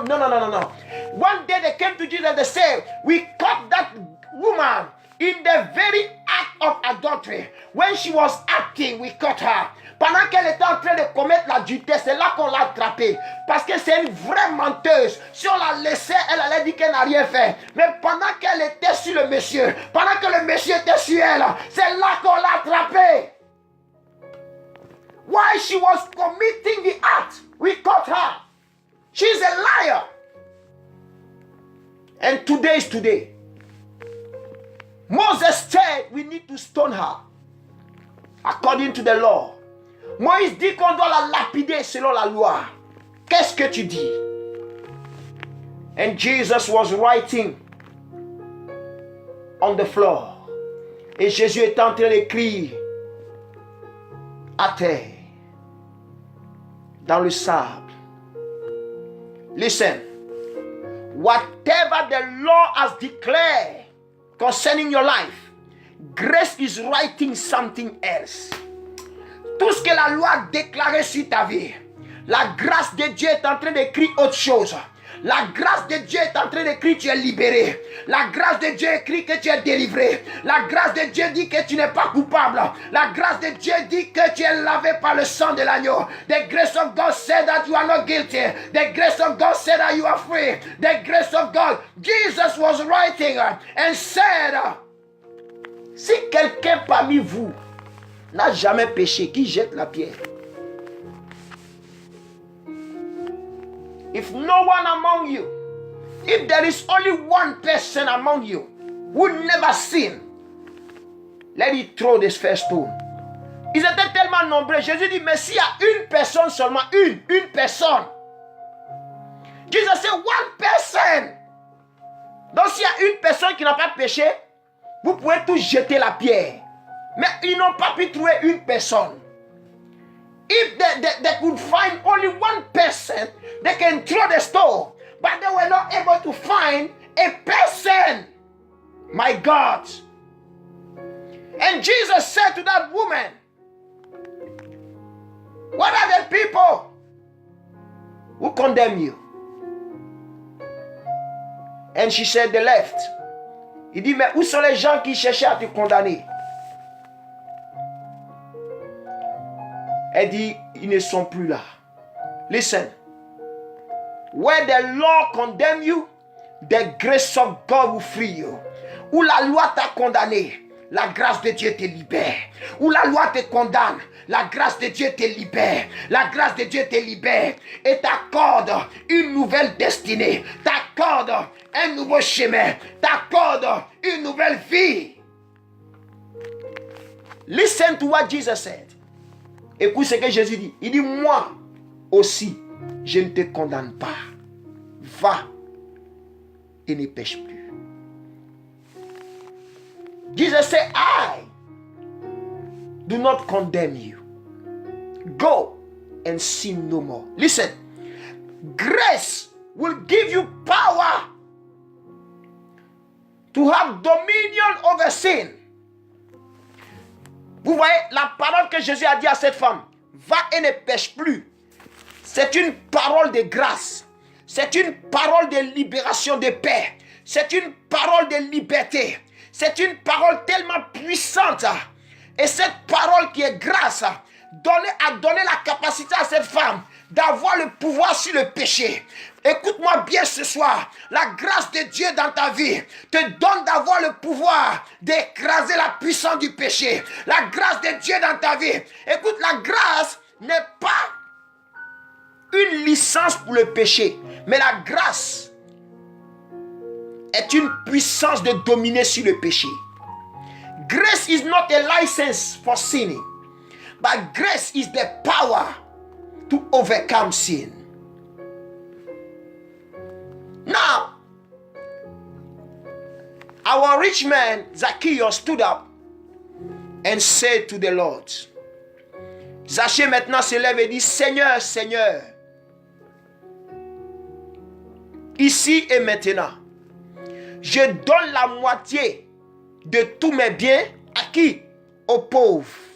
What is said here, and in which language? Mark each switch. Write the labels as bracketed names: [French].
[English] One day they came to Jesus and they said, we caught that woman in the very act of adultery. When she was acting, we caught her. [French] Pendant qu'elle était en train de commettre l'adultère, c'est là qu'on l'a attrapée. Parce que c'est une vraie menteuse. Si on la laissait, elle allait dire qu'elle n'a rien fait. Mais pendant qu'elle était sur le monsieur, pendant que le monsieur était sur elle, c'est là qu'on l'a attrapée. [English] While she was committing the act, we caught her. She's a liar. And today is today. Moses said we need to stone her according to the law. [French] Moïse dit qu'on doit la lapider selon la loi. Qu'est-ce que tu dis? [English] And Jesus was writing on the floor. [French] Et Jésus est en train d'écrire à terre, dans le sable. [English] Listen. Whatever the law has declared concerning your life, grace is writing something else. [French] Tout ce que la loi a déclaré sur ta vie, la grâce de Dieu est en train d'écrire autre chose. La grâce de Dieu est en train d'écrire tu es libéré. La grâce de Dieu écrit que tu es délivré. La grâce de Dieu dit que tu n'es pas coupable. La grâce de Dieu dit que tu es lavé par le sang de l'agneau. [English] The grace of God said that you are not guilty. The grace of God said that you are free. The grace of God. Jesus was writing and said, [French] si quelqu'un parmi vous n'a jamais péché, qui jette la pierre. [English] If no one among you, if there is only one person among you who never sinned, let it throw this first stone. [French] Ils étaient tellement nombreux. Jésus dit, mais s'il y a une personne seulement, une personne. [English] Jesus said, one person. [French] Donc s'il y a une personne qui n'a pas péché, vous pouvez tous jeter la pierre. Mais ils n'ont pas pu trouver une personne. [English] If they could find only one person, they can throw the stone. But they were not able to find a person. My God. And Jesus said to that woman, what are the people who condemn you? And she said, the left. [French] Il dit, mais où sont les gens qui cherchaient à te condamner? Elle dit, ils ne sont plus là. [English] Listen. Where the law condemn you, the grace of God will free you. [French] Où la loi t'a condamné, la grâce de Dieu te libère. Où la loi te condamne, la grâce de Dieu te libère. La grâce de Dieu te libère et t'accorde une nouvelle destinée. T'accorde un nouveau chemin. T'accorde une nouvelle vie. [English] Listen to what Jesus said. [French] Écoute ce que Jésus dit. Il dit, moi aussi, je ne te condamne pas. Va et ne pêche plus. [English] Jesus said, I do not condemn you. Go and sin no more. Listen, grace will give you power to have dominion over sin. [French] Vous voyez la parole que Jésus a dit à cette femme, va et ne pêche plus. C'est une parole de grâce. C'est une parole de libération, de paix. C'est une parole de liberté. C'est une parole tellement puissante. Et cette parole qui est grâce a donné la capacité à cette femme d'avoir le pouvoir sur le péché. Écoute-moi bien ce soir. La grâce de Dieu dans ta vie te donne d'avoir le pouvoir d'écraser la puissance du péché. La grâce de Dieu dans ta vie. Écoute, la grâce n'est pas une licence pour le péché. Mais la grâce est une puissance de dominer sur le péché. [English] Grace is not a license for sinning. But grace is the power to overcome sin. Now, our rich man Zacchaeus stood up and said to the Lord. [French] Zachée maintenant se lève et dit, Seigneur, Seigneur, ici et maintenant, je donne la moitié de tous mes biens à qui? Aux pauvres.